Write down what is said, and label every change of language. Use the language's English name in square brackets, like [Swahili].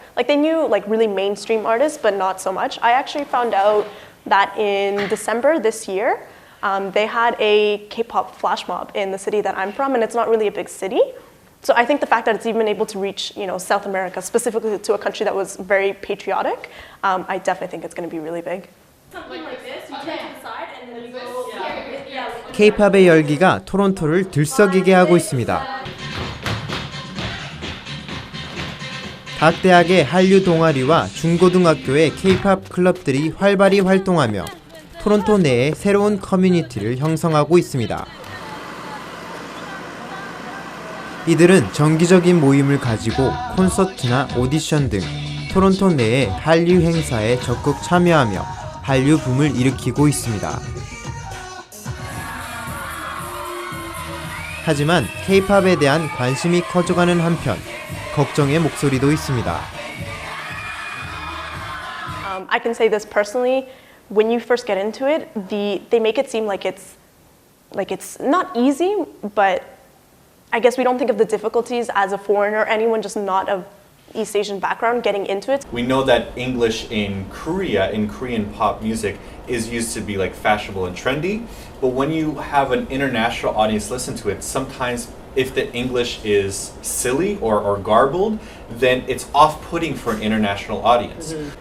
[English] Like they knew like really mainstream artists, but not so much. I actually found out that in December this year, they had a K-pop flash mob in the city that I'm from, and it's not really a big city. So I think the fact that it's even able to reach, South America, specifically to a country that was very patriotic, I definitely think it's going to be really big. Something like this, you turn to the side and then you go. [Korean] K-팝의 열기가 토론토를 들썩이게 하고 있습니다. 각 대학의 한류 동아리와 중고등학교의 K-팝 클럽들이 활발히 활동하며 토론토 내에 새로운 커뮤니티를 형성하고 있습니다. 이들은 정기적인 모임을 가지고 콘서트나 오디션 등 토론토 내의 한류 행사에 적극 참여하며 한류 붐을 일으키고 있습니다. 하지만 K-팝에 대한 관심이 커져가는 한편 걱정의 목소리도 있습니다. [English] I can say this personally. When you first get into it, they make it seem like it's not easy, but I guess we don't think of the difficulties as a foreigner, anyone just not of East Asian background getting into it. We know that English in Korea, in Korean pop music, is used to be like fashionable and trendy, but when you have an international audience listen to it, sometimes if the English is silly or garbled, then it's off-putting for an international audience.